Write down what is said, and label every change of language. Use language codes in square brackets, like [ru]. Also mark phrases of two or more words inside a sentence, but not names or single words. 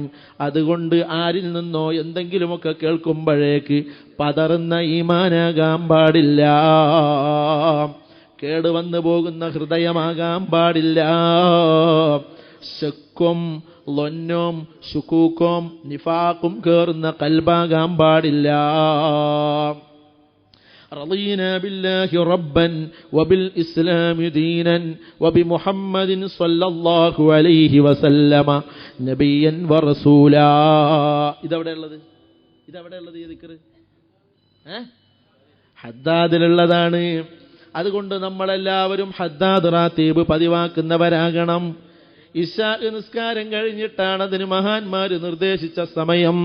[ml] അതുകൊണ്ട് ആരിൽ നിന്നോ എന്തെങ്കിലുമൊക്കെ കേൾക്കുമ്പോഴേക്ക് പതറുന്ന ഈമാനാകാൻ പാടില്ല. കേടുവന്നു പോകുന്ന ഹൃദയമാകാൻ പാടില്ല. ശക്കും ലൊന്നും ശുക്കൂക്കും നിഫാഖും കേറുന്ന കൽബാകാൻ പാടില്ല. [ar] رضينا بالله ربا وبالإسلام دينا وبمحمد صلى الله عليه وسلم نبيا ورسولا. [ml] ഇതെവിടെയുള്ളത് ഈ ദിക്ർ? ഹദ്ദാദിലുള്ളതാണ്. അതുകൊണ്ട് നമ്മളെല്ലാവരും ഹദ്ദാദ് റാത്തീബ് പതിവാക്കുന്നവരാകണം. ഇശാ നിസ്കാരം കഴിഞ്ഞിട്ടാണ് അതിന് മഹാന്മാര് നിർദ്ദേശിച്ച സമയം.